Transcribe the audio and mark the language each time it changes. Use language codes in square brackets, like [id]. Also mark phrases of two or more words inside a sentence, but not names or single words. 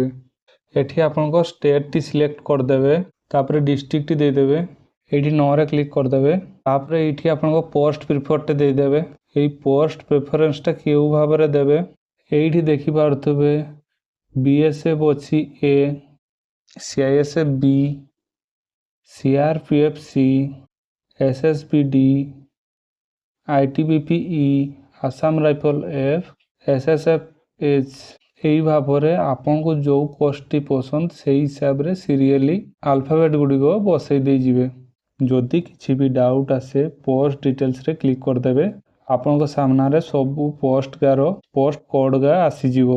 [or] ଏଠି ଆପଣଙ୍କ ଷ୍ଟେଟ୍ଟି ସିଲେକ୍ଟ କରିଦେବେ। ତାପରେ ଡିଷ୍ଟ୍ରିକ୍ଟଟି ଦେଇଦେବେ। ଏଇଠି ନୋରେ କ୍ଲିକ୍ କରିଦେବେ। ତାପରେ ଏଇଠି ଆପଣଙ୍କ [en] post prefer [or] ଦେଇଦେବେ। ଏଇ [en] post preference [or] କେଉଁ ଭାବରେ ଦେବେ ଏଇଠି ଦେଖିପାରୁଥିବେ। BSF ଅଛି A, CISF B, CRPF C, SSB D, ITBP E, ଆସାମ ରାଇଫଲ F, SSF H। ଏହି ଭାବରେ ଆପଣଙ୍କୁ ଯେଉଁ ପୋଷ୍ଟଟି ପସନ୍ଦ ସେଇ ହିସାବରେ [en] serially alphabet [or] ଗୁଡ଼ିକ ବସେଇ ଦେଇଯିବେ। ଯଦି କିଛି ବି ଡାଉଟ୍ ଆସେ [en] post details [or] କ୍ଲିକ୍ କରିଦେବେ। ଆପଣଙ୍କ ସାମ୍ନାରେ ସବୁ [en] post code [or] ଗା ଆସିଯିବ।